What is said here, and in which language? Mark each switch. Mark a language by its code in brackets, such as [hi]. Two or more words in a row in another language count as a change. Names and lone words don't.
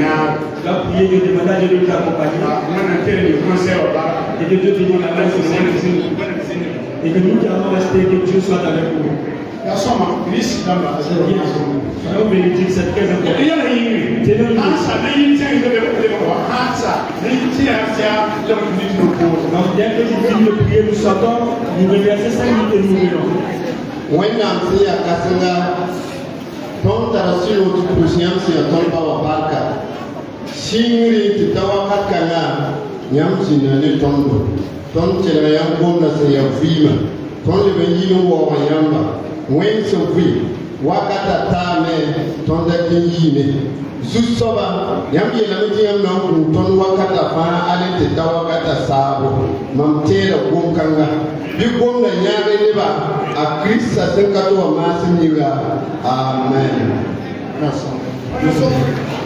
[fr] Tu vas prier, je demande à Dieu de t'accompagner. Et que Dieu te donne la grâce et que nous qui allons rester, que Dieu soit avec nous. Nous bénédiction, c'est très important. Donc, dès que je finis de prier, nous sortons, nous reversons 5 minutes et nous venons. [mos] Wẽnnaam sẽn yaa kãsenga tõnd tara sɩd tɩ pʋs yãmb sẽn yaa tõnd ba wa barka sɩngre tɩ ta wakat kãngã yãmb zĩnda ne tõndo tõnd tẽlga yãmb gomda sẽn yaa vɩɩmã tõnd leb n yɩ n waoogã yãmba wẽnd sẽn vɩ wakata taame tõnd da tɩ n yiime zu-soaba yãmb yeelame tɩ yãmb na n kũu tõnd wakata fãa ale tɩ ta wakata saabo mam teera gom-kãnga bɩ gomda yãage neba a Krista sẽn ka tɩ wa maasem yĩnga amen.